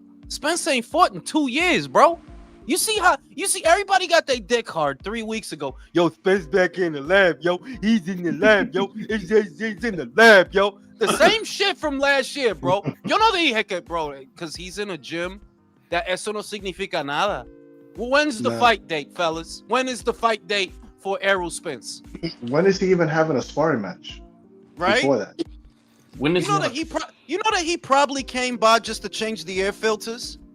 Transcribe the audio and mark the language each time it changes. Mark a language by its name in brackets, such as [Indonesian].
[English] Spence ain't fought in 2 years, bro. You see everybody got their dick hard 3 weeks ago. Yo, Spence back in the lab, yo. He's in the lab, yo. He's in the lab, yo. The same shit from last year, bro. You know that heck, bro, because he's in a gym. [Spanish] That eso no significa nada. [English] Well, when's the fight date, fellas? When is the fight date for Errol Spence? When is he even having a sparring match? Right? Before that. When is you know that he probably came by just to change the air filters?